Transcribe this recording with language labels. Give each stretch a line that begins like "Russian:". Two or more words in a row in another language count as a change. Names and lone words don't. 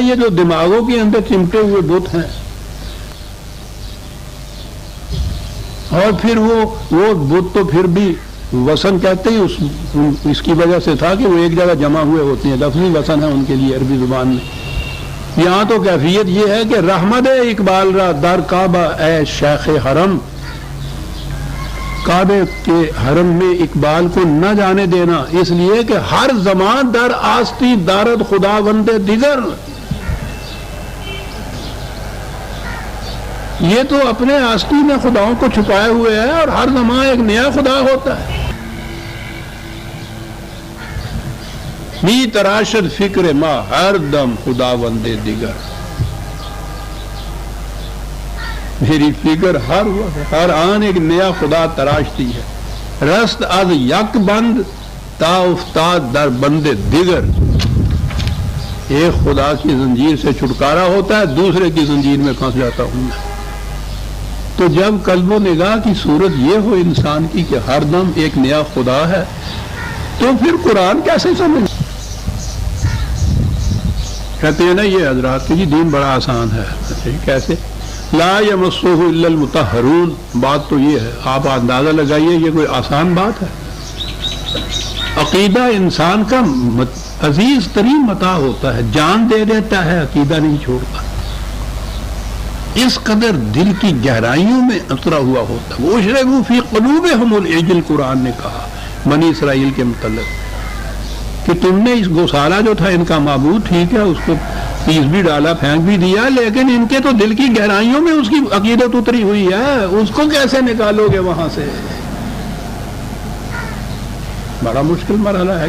Urdu: یہ جو دماغوں کے اندر چمٹے ہوئے بت ہیں، اور پھر وہ بت تو پھر بھی وسن کہتے ہیں اس کی وجہ سے تھا کہ وہ ایک جگہ جمع ہوئے ہوتے ہیں، لفظی وسن ہے ان کے لیے عربی زبان میں. یہاں تو کیفیت یہ ہے کہ
Persian: رحمت اقبال را در کعبہ اے شیخ حرم،
Urdu: کعبے کے حرم میں اقبال کو نہ جانے دینا، اس لیے کہ
Persian: ہر زمان در آستی دارد خدا بندے دیگر.
Urdu: یہ تو اپنے آستی میں خداؤں کو چھپائے ہوئے ہے اور ہر زمان ایک نیا خدا ہوتا ہے.
Persian: می تراشد فکر ما ہر دم خدا بندے دیگر.
Urdu: میری فکر ہر آن ایک نیا خدا تراشتی ہے.
Persian: رست از یک بند تا افتاد در بندے دیگر.
Urdu: ایک خدا کی زنجیر سے چھٹکارا ہوتا ہے، دوسرے کی زنجیر میں پھنس جاتا ہوں میں. تو جب قلب و نگاہ کی صورت یہ ہو انسان کی کہ ہر دم ایک نیا خدا ہے، تو پھر قرآن کیسے سمجھ؟ کہتے ہیں نا یہ حضرات کہ جی دین بڑا آسان ہے.
Arabic: کیسے؟ لا یمسہ الا المطہرون.
Urdu: بات تو یہ ہے، آپ اندازہ لگائیے یہ کوئی آسان بات ہے. عقیدہ انسان کا عزیز ترین متاع ہوتا ہے، جان دے دیتا ہے، عقیدہ نہیں چھوڑتا. اس قدر دل کی گہرائیوں میں اترا ہوا ہوتا ہے.
Arabic: وَأُشْرِبُوا فِي قُلُوبِهِمُ الْعِجْلَ،
Urdu: قرآن نے کہا بنی اسرائیل کے متعلق کہ تم نے اس گوسالہ جو تھا ان کا معبود، ٹھیک ہے، اس کو پیس بھی ڈالا، پھینک بھی دیا، لیکن ان کے تو دل کی گہرائیوں میں اس کی عقیدت اتری ہوئی ہے، اس کو کیسے نکالو گے وہاں سے؟ بڑا مشکل مرحلہ ہے.